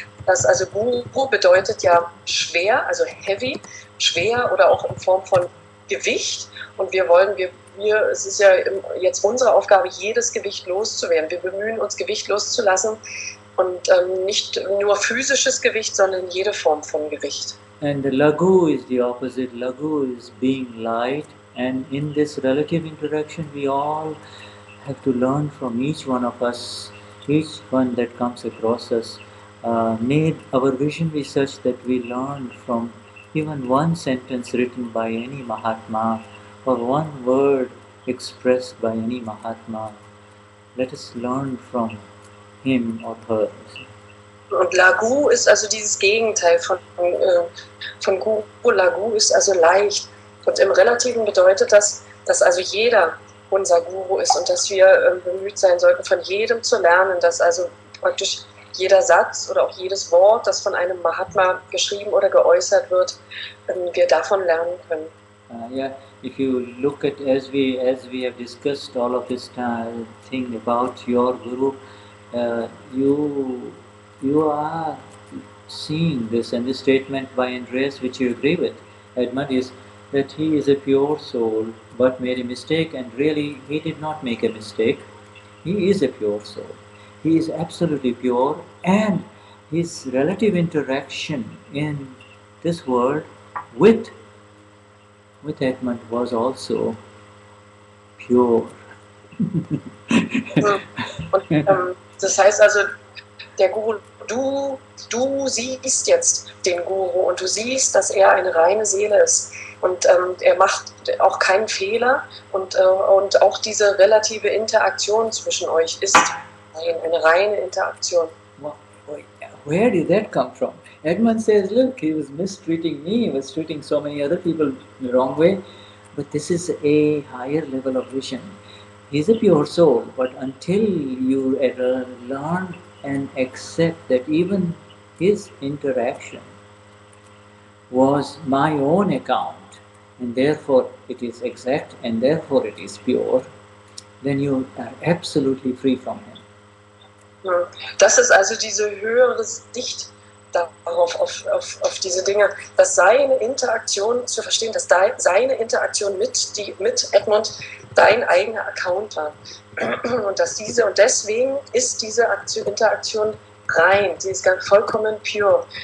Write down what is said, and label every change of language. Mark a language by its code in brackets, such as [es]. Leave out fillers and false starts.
[de] Das also Guru bedeutet ja schwer, also [en] heavy, [de] schwer oder auch in Form von Gewicht. Und es ist ja jetzt unsere Aufgabe, jedes Gewicht loszuwerden. Wir bemühen uns, Gewicht loszulassen und nicht nur physisches Gewicht, sondern jede Form von Gewicht. [en] And the Lagu is the opposite. Lagu is being light, and in this relative interaction we all have to learn from each one of us, each one that comes across us. May our vision be such that we learn from even one sentence written by any Mahatma, or one word expressed by any Mahatma. Let us learn from him or her. [de] Und Lagu ist also dieses Gegenteil von Guru. Lagu ist also leicht. Und im Relativen bedeutet das, dass also jeder unser Guru ist und dass wir bemüht sein sollten, von jedem zu lernen, dass also praktisch jeder Satz oder auch jedes Wort, das von einem Mahatma geschrieben oder geäußert wird, wir davon lernen können. [en] Yeah, if you look at as we have discussed all of this thing about your guru, you are seeing this, and this statement by Andreas, which you agree with, Edmund, is that he is a pure soul but made a mistake, and really he did not make a mistake. He is a pure soul. He is absolutely pure, and his relative interaction in this world with Edmund was also pure. [de] Und das heißt also, der Guru, du siehst jetzt den Guru und du siehst, dass er eine reine Seele ist. Und er macht auch keinen Fehler und auch diese relative Interaktion zwischen euch ist eine reine Interaktion. [en] Where did that come from? Edmund says, look, he was mistreating me, he was treating so many other people the wrong way, but this is a higher level of vision. He's a pure soul, but until you ever learn and accept that even his interaction was my own account, and therefore it is exact, and therefore it is pure, then you are absolutely free from him. [de] Das ist also diese höhere Sicht darauf, auf diese Dinge, dass seine Interaktion zu verstehen, dass seine Interaktion mit Edmund dein eigener Account war. Und deswegen ist diese Interaktion rein, sie ist ganz vollkommen [en] pure.